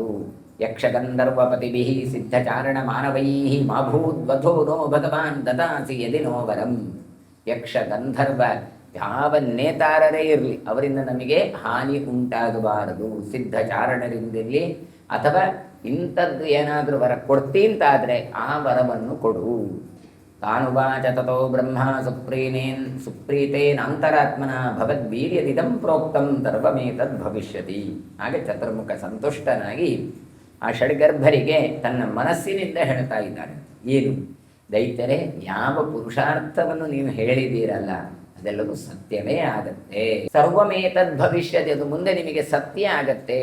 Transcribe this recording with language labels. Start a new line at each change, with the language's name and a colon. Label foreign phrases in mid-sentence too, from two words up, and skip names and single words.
Sanskrit: ಯಕ್ಷಗಂಧರ್ವಪತಿಭಿ ಸಿದ್ಧಚಾರಣ ಮಾನವೈ ಮಾಭೂದ್ವಧೋ ನೋ ಭಗವಾನ್ ದದಾಸಿ ಯದಿ ನೋ ವರಂ.
Kannada: ಯಕ್ಷ ಗಂಧರ್ವ ಯಾವ ನೇತಾರರೇ ಇರಲಿ, ಅವರಿಂದ ನಮಗೆ ಹಾನಿ ಉಂಟಾಗಬಾರದು. ಸಿದ್ಧಚಾರಣರಿಂದಿರಲಿ, ಅಥವಾ ಇಂಥದ್ದು ಏನಾದರೂ ವರ ಕೊಡ್ತೀಂತಾದರೆ ಆ ವರವನ್ನು ಕೊಡು.
Sanskrit: ತಾನುವಾಚ ತಥೋ ಬ್ರಹ್ಮ ಸುಪ್ರೀತೇನಾಂತರಾತ್ಮನ ಭವದ್ವೀರ್ಯದಿದಂ ಪ್ರೋಕ್ತಂ ಸರ್ವಮೇತದ್ ಭವಿಷ್ಯತಿ.
Kannada: ಹಾಗೆ ಚತುರ್ಮುಖ ಸಂತುಷ್ಟನಾಗಿ ಆ ಷಡ್ಗರ್ಭರಿಗೆ ತನ್ನ ಮನಸ್ಸಿನಿಂದ ಹೇಳ್ತಾ ಇದ್ದಾನೆ, ಏನು ದೈತ್ಯರೇ, ಯಾವ ಪುರುಷಾರ್ಥವನ್ನು ನೀವು ಹೇಳಿದ್ದೀರಲ್ಲ ಅದೆಲ್ಲವೂ ಸತ್ಯವೇ ಆಗತ್ತೆ.
Sanskrit: ಸರ್ವಮೇತದ್ ಭವಿಷ್ಯತಿ,
Kannada: ಅದು ಮುಂದೆ ನಿಮಗೆ ಸತ್ಯ ಆಗತ್ತೆ.